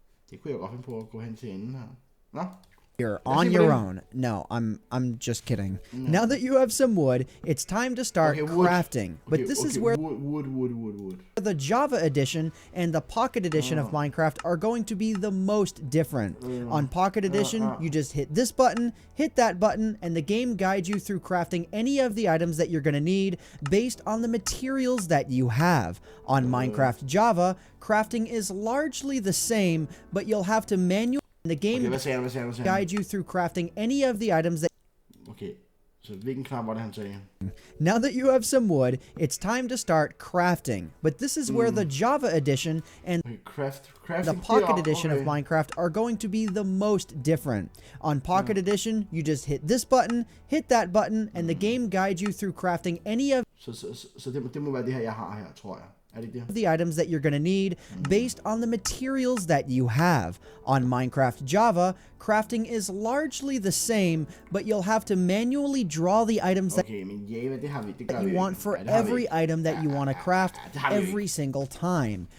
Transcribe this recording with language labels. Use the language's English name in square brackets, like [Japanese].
[Danish] Det kunne jeg godt finde på at gå hen til enden her. Nå. [English] You're on your own. No, I'm just kidding. No. Now that you have some wood, it's time to start crafting. But this is where wood. The Java edition and the Pocket edition of Minecraft are going to be the most different. On Pocket edition, you just hit this button, hit that button, and the game guides you through crafting any of the items that you're going to need based on the materials that you have. On Minecraft Java, crafting is largely the same, but you'll have to manually... The game guides you through crafting any of the items that... [Danish] Okay, så hvilken knap var det, han sagde? [English] Now that you have some wood, it's time to start crafting. But this is where the Java edition and the Pocket edition of Minecraft are going to be the most different. On Pocket edition, you just hit this button, hit that button, and the game guides you through crafting any of... [Danish] Så det må være det her, jeg har her, tror jeg. [English] The items that you're going to need based on the materials that you have. On Minecraft Java, crafting is largely the same, but you'll have to manually draw the items that you want for every item that you want to craft every single time.